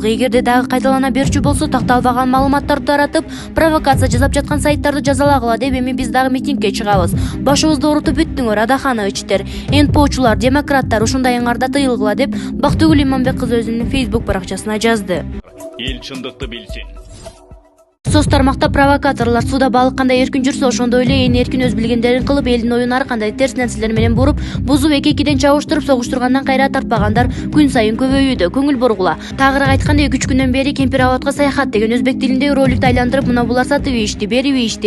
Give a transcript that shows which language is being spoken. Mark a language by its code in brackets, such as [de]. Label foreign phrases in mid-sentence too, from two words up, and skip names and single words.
[ky] Эгерде дагы кайталана берчү болсо, такталбаган маалыматтарды таратып, провокация жасап жаткан сайттарды жазалагыла деп эми биз дагы митингге чыгабыз. Башыбызды оорутуп бүттүңөр, Адахановичтер, НПОчулар, демократтар, ушундай ыңарда тыйылгыла деп Бактыгүл Иманбек кызы өзүнүн Facebook баракчасына жазды. Эл чындыклы билсин. Соц тармакта провокаторлор суда балык кандай эркин жүрсө, ошондой эле ээн эркин өз билгендерин кылып, элдин оюн ар кандай терс нерселер менен буруп, бузуп эки-экиден чабыштырып, согуштургандан кайра тартпагандар күн сайын көбөйүүдө. Көңүл бургула. Тагыраак айтканда 2-3 күндөн бери Кемпир Абадка саякат деген өзбек тилиндеги роликти айландырып, мына булар сатып ийишти, берип ийишти.